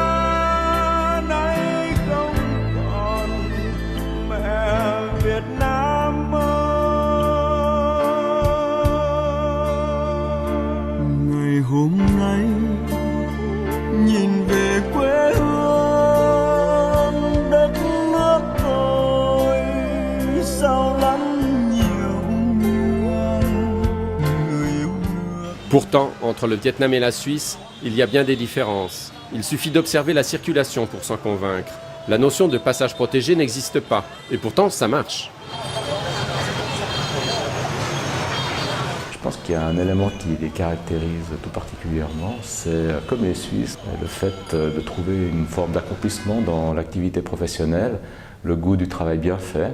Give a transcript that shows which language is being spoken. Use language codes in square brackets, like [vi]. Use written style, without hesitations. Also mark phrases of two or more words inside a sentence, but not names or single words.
[vi] nay không còn mẹ Việt Nam ơi. Ngày hôm nay nhìn về quê hương đất nước tôi sao lắm. [fr] Pourtant, entre le Vietnam et la Suisse, il y a bien des différences. Il suffit d'observer la circulation pour s'en convaincre. La notion de passage protégé n'existe pas, et pourtant ça marche. Je pense qu'il y a un élément qui les caractérise tout particulièrement, c'est, comme les Suisses, le fait de trouver une forme d'accomplissement dans l'activité professionnelle, le goût du travail bien fait.